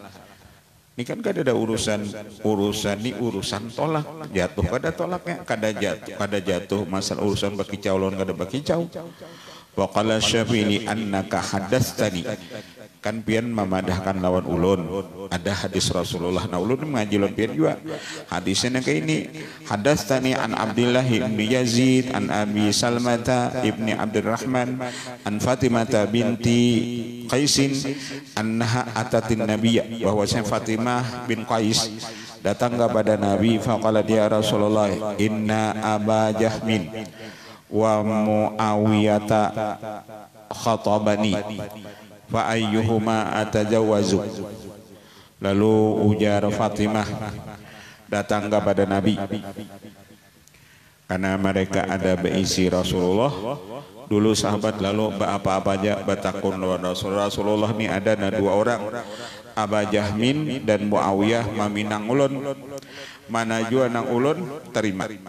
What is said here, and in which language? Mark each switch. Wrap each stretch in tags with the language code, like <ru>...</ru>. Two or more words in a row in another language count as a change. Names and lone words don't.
<bjn>Ini kan kada ada urusan ini urusan tolak, jatuh kada tolaknya, kada jatuh masalah urusan bakicau lawan kada bakicau.</bjn> <ar>وقال الشافعي إنك حدثتني,</ar> <bjn>kan pian memadahkan lawan ulun, ada hadis Rasulullah, nah ulun mengaji lawan pian juga hadisnya kayak ini,</bjn> <ar>حدثني عن عبد الله بن يزيد عن أبي سلمة بن عبد الرحمن عن فاطمة بنت قيس أنها أتت النبي,</ar> <id>bahwasanya Fatimah bin Qais datang kepada Nabi. Faqala dia Rasulullah,</id> <ar>إن أبا جهم ومعاوية خطباني فأيهما أتزوج.</ar> <id>Lalu ujar Fatimah, datang kepada Nabi karena mereka ada berisi Rasulullah.</id> <bjn>Dulu sahabat lalu apa-apa aja batakun Rasulullah ni ada dua orang, Aba Jahmin dan Muawiyah maminang ulun, mana jua nang ulun terima.</bjn>